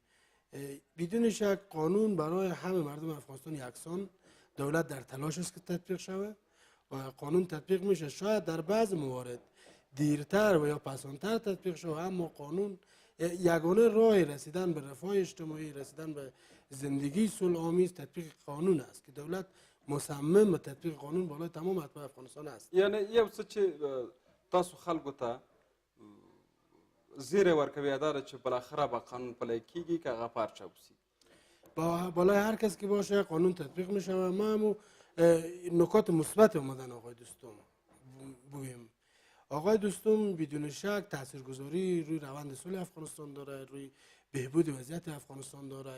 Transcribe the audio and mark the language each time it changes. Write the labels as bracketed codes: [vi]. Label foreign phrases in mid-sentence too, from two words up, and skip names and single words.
[fa] بدون شک قانون برای همه مردم افغانستان یکسان، دولت در تلاش است که تطبیق شود و قانون تطبیق میشه. شاید در بعض موارد دیرتر و یا پسانتر تطبیق شود، اما قانون یگانه راه رسیدن به رفاه اجتماعی، رسیدن به زندگی صلح آمیز تطبیق قانون است که دولت مصمم به تطبیق قانون بالای تمام اتباع افغانستان است. [ps] یعنی یو څه چې تاسو خلکو ته زیری ورکوي دا ده چې بالاخره به قانون پلی کیږي که هغه پارچه وسي. [fa] بالای هر کس که باشه قانون تطبیق می شود. ما هم نکات مثبت آمدن آقای دوستم بگویم. آقای دوستم بدون شک تاثیرگذاری روی روند صلح افغانستان داره، روی بهبود وضعیت افغانستان داره.